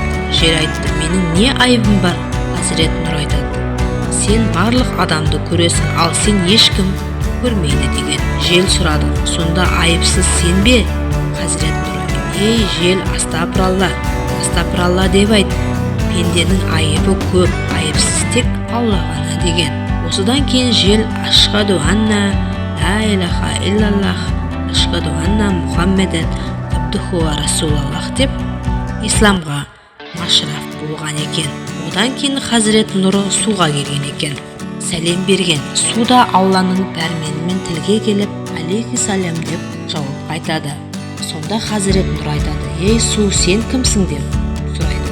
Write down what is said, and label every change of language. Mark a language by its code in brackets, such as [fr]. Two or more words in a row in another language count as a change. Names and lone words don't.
[kk] Жел айтты: менің не айыбым бар? Хазірет нұр айтады: сен барлық адамды көресің, ал сен ешкім көрмейді деген. Жел сұрады: сонда айыпсыз сен бе? Хазірет нұр: ей жел, астапыралла, астапыралла деп айт. Пенденің айыбы көп, айыпсыз тек Алла ғана деген. Осыдан кейін жел [ar] أشهد أن لا إله إلا الله، أشهد أن محمدا عبده ورسوله [kk] деп исламға машраф болған екен. Одан кейін Хазірет Нұры суға келген екен. Сәлем берген. Суда Алланың пәрменімен тілге келіп, алейхиссалям деп жауап айтады. Сонда Хазірет Нұр айтады: ей су, сен кімсің деп сұрайды.